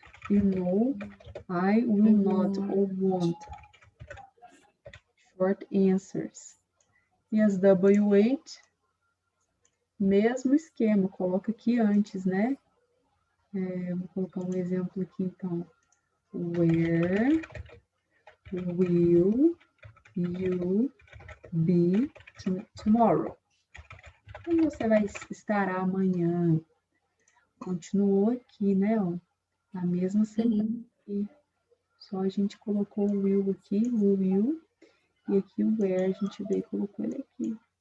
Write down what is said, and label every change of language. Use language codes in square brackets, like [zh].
[en] E no, I will not ou won't. [pt] Short answers. E as W8, mesmo esquema, coloca aqui antes, né? Vou colocar um exemplo aqui, então. [en] Where will you be tomorrow? [pt] Onde você vai estar amanhã? Continuou aqui, né? Ó, a mesma sequência aqui. Só a gente colocou o will aqui, o will, e aqui o where a gente veio e colocou ele aqui.